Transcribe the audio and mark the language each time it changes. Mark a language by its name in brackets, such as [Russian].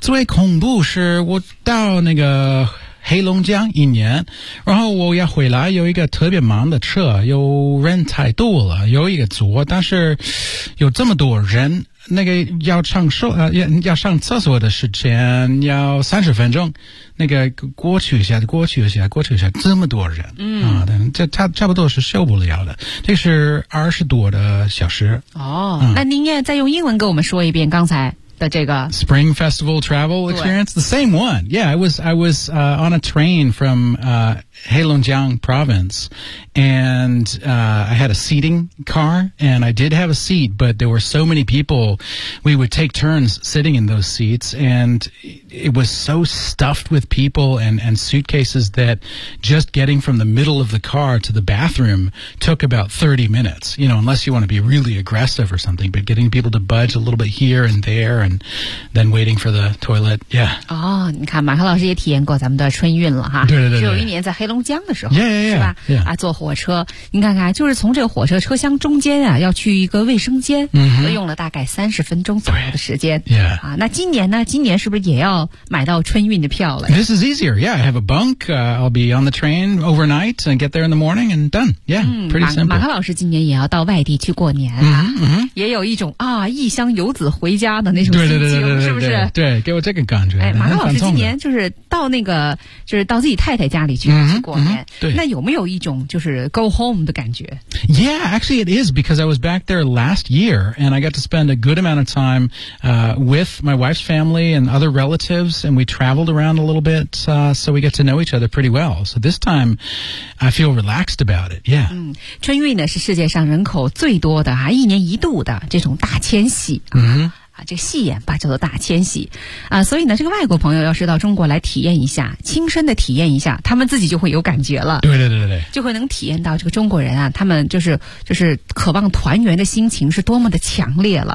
[Chinese] 最恐怖是我到那个黑龙江一年，然后我要回来，有一个特别忙的车，有人太多了，有一个组，但是有这么多人，那个要上厕要上厕所的时间要30分钟，那个过去一下，过去一下，过去一下，这么多人，嗯啊，这差不多是受不了的，这是20多小时。哦，嗯、那您也再用英文跟我们说一遍刚才。的这个 [English] Spring Festival Travel Experience, the same one. Yeah, I was on a train from Heilongjiang Province, and I had a seating car, and I did have a seat, but there were so many people, we would take turns sitting in those seats, and it was so stuffed with people and suitcases that just getting from the middle of the car to the bathroom took about 30 minutes, you know, unless you want to be really aggressive or something, but getting people to budge a little bit here and there. And then waiting for the toilet, yeah. [Chinese] 哦，你看，马克老师也体验过咱们的春运了哈。对对 对, 对。只有一年在黑龙江的时候， [English] yeah, yeah, yeah, [Chinese] 是吧？ [English] Yeah. [Chinese] 啊，坐火车，你看看，就是从这个火车车厢中间啊，要去一个卫生间，嗯、mm-hmm. ，用了大概30分钟左右的时间。 [English] Yeah. [Chinese] 啊，那今年呢？今年是不是也要买到春运的票了 [English] ？This is easier. Yeah, I have a bunk. I'll be on the train overnight and get there in the morning and done. Yeah,、嗯、 pretty simple. [Chinese] 马克老师今年也要到外地去过年啊， mm-hmm. 也有一种啊，异乡游子回家的。对对对对对对对对，给我这个感觉。哎，马老师今年就是到那个，就是到自己太太家里去、嗯、去过年、嗯。对，那有没有一种就是 [English] go home [Chinese] 的感觉 [English] ？Yeah, actually, it is because I was back there last year, and I got to spend a good amount of time with my wife's family and other relatives, and we traveled around a little bit, so we get to know each other pretty well. So this time, I feel relaxed about it. Yeah. [Chinese] 嗯，春运呢是世界上人口最多的啊，一年一度的这种大迁徙。嗯。啊，这个戏言吧叫做大迁徙啊，所以呢这个外国朋友要是到中国来体验一下，亲身的体验一下，他们自己就会有感觉了。对对对对，就会能体验到这个中国人啊，他们就是渴望团圆的心情是多么的强烈了。